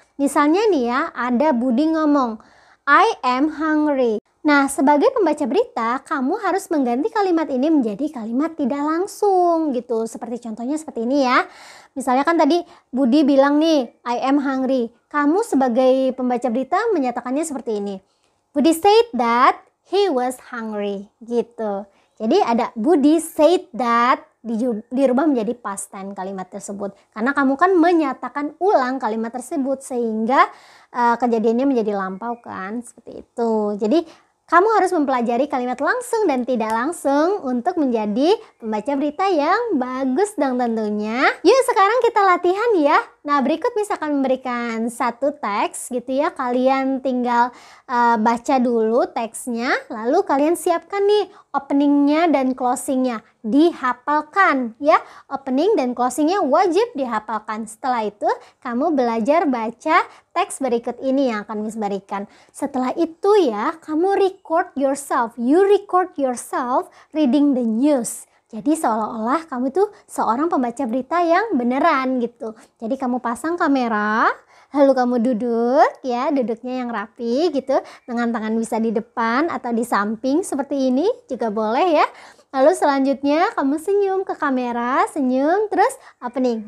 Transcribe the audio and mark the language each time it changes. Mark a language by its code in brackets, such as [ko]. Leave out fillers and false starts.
[id] Misalnya nih ya ada Budi ngomong, [en] I am hungry. [id] Nah sebagai pembaca berita kamu harus mengganti kalimat ini menjadi kalimat tidak langsung gitu. Seperti contohnya seperti ini ya. Misalnya kan tadi Budi bilang nih, [en] I am hungry. [id] Kamu sebagai pembaca berita menyatakannya seperti ini. [en] Budi said that he was hungry. [id] Gitu. Jadi ada [en] Budi said that [id] dirubah menjadi past tense kalimat tersebut. Karena kamu kan menyatakan ulang kalimat tersebut sehingga kejadiannya menjadi lampau kan. Seperti itu. Jadi kamu harus mempelajari kalimat langsung dan tidak langsung untuk menjadi pembaca berita yang bagus dong tentunya. Yuk sekarang kita latihan ya. Nah berikut misalkan memberikan satu teks gitu ya. Kalian tinggal baca dulu teksnya. Lalu kalian siapkan nih openingnya dan closingnya. dihafalkan ya. Opening dan closingnya wajib dihafalkan. Setelah itu kamu belajar baca teks berikut ini yang akan Miss berikan. Setelah itu ya, kamu [en] record yourself. You record yourself reading the news. [id] Jadi seolah-olah kamu tuh seorang pembaca berita yang beneran gitu. Jadi kamu pasang kamera, lalu kamu duduk ya, duduknya yang rapi gitu, dengan tangan bisa di depan atau di samping seperti ini juga boleh ya. Lalu selanjutnya kamu senyum ke kamera, senyum terus apa nih?